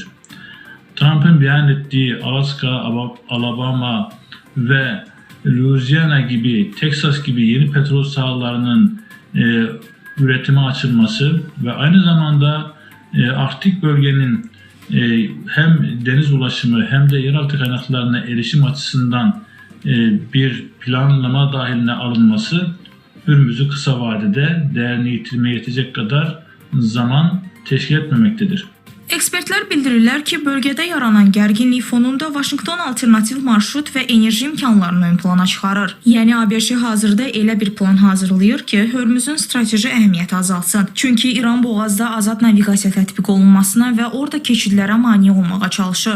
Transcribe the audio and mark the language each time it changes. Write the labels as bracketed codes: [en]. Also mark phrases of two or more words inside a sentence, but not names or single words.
[tr] Trump'ın beyan ettiği Alaska, Alabama ve Louisiana gibi, Texas gibi yeni petrol sahalarının üretime açılması ve aynı zamanda Arktik bölgenin hem deniz ulaşımı hem de yeraltı kaynaklarına erişim açısından bir planlama dahiline alınması Hürmüz'ü kısa vadede değerini yitirmeye yetecek kadar zaman teşkil etmemektedir. [az] Ekspertlər bildirirlər ki, bölgədə yaranan gərginlik fonunda Washington alternativ marşrut və enerji imkanlarını ön plana çıxarır. Yəni ABŞ hazırda elə bir plan hazırlayır ki, Hörmüzün strateji əhəmiyyəti azalsın. Çünki İran boğazda azad naviqasiya tətbiq olunmasına və orada keçidlərə mane olmağa çalışır.